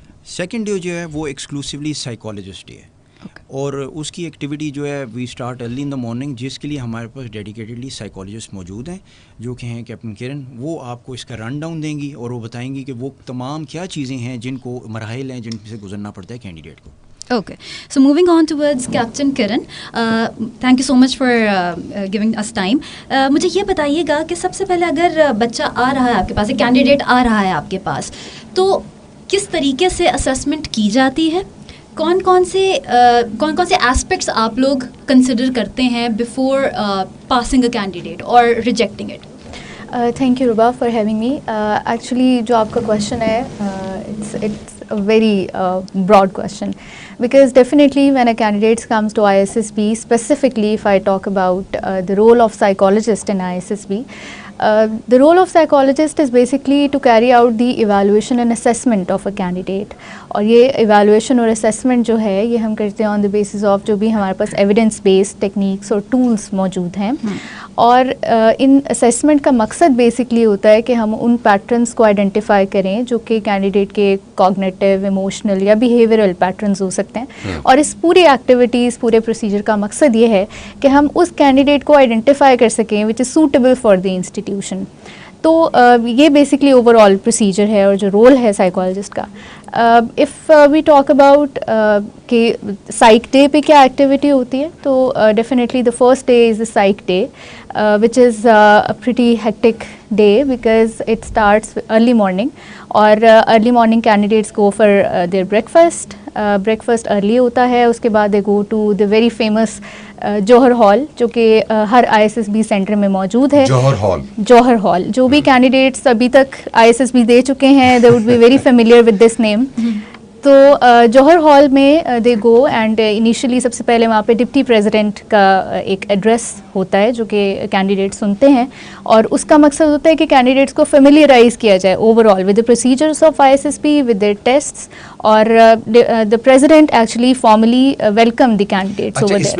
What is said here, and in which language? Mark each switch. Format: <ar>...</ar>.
<ur>Second day جو ہے وہ ایکسکلوسیولی سائیکالوجسٹ ڈے ہے، اور اس کی ایکٹیویٹی جو ہے</ur> <en>we start early in the morning</en> <ur>جس کے لیے ہمارے پاس ڈیڈیکیٹڈلی سائیکالوجسٹ موجود ہیں جو کہ ہیں کیپٹن کرن. وہ آپ کو اس کا رن ڈاؤن دیں گی اور وہ بتائیں گی کہ وہ تمام کیا چیزیں ہیں جن کو مراحل ہیں جن سے گزرنا پڑتا ہے کینڈیڈیٹ کو.</ur> <en>Okay, so moving on towards Captain Kiran, thank you so much for giving us time.</en> <ur>مجھے یہ بتائیے گا کہ سب سے پہلے اگر بچہ آ رہا ہے آپ کے پاس، ایک کینڈیڈیٹ آ رہا ہے آپ کے پاس، تو کس طریقے سے اسیسمنٹ کی جاتی ہے؟ کون کون سے ایسپیکٹس آپ لوگ کنسیڈر کرتے ہیں</ur> <en>Before passing a candidate اور rejecting it? Thank you Rabba for having me. Actually جو آپ کا کویشچن ہے it's a very broad question. because definitely when a candidate comes to ISSB, specifically if I talk about the role of psychologist in ISSB, the role of psychologist is basically to carry out the evaluation and assessment of a candidate.</en> <ur>اور یہ evaluation اور assessment جو ہے یہ ہم کرتے ہیں آن the basis of جو بھی ہمارے پاس ایویڈنس بیسڈ ٹیکنیکس اور ٹولس موجود ہیں. اور ان اسیسمنٹ کا مقصد بیسکلی ہوتا ہے کہ ہم ان پیٹرنس کو آئیڈینٹیفائی کریں جو کہ کینڈیڈیٹ کے کوگنیٹیو، ایموشنل یا بیہیویئرل پیٹرنس ہو سکتے ہیں. اور اس پوری ایکٹیویٹیز، پورے پروسیجر کا مقصد یہ ہے کہ ہم اس کینڈیڈیٹ کو آئیڈینٹیفائی کر سکیں</ur> <en>Which is suitable for the institution.</en> <ur>تو یہ بیسکلی اوور آل پروسیجر ہے اور جو رول ہے سائیکالوجسٹ کا.</ur> <en>If we talk about کہ psych day پہ کیا ایکٹیویٹی ہوتی ہے، تو definitely the first day is the psych day which is pretty hectic day because it starts early morning. اور early morning candidates go for their breakfast.</en> <ur>Breakfast early ہوتا ہے، اس کے بعد</ur> <en>they go to the very famous</en> <ur>Johar hall جو کہ ہر ISSB centre میں موجود ہے. جوہر ہال جو بھی کینڈیڈیٹس ابھی تک ISSB دے چکے ہیں</ur> <en>They would be very familiar with this name.</en> <ur>تو جوہر ہال میں دے گو اینڈ انیشلی سب سے پہلے وہاں پہ ڈپٹی پریزیڈنٹ کا ایک ایڈریس ہوتا ہے جو کہ کینڈیڈیٹ سنتے ہیں. اور اس کا مقصد ہوتا ہے کہ کینڈیڈیٹس کو فیملیئرائز کیا جائے</ur> <en>Overall with the procedures of ISSB with their tests. اور the president actually formally welcome the candidates over</en>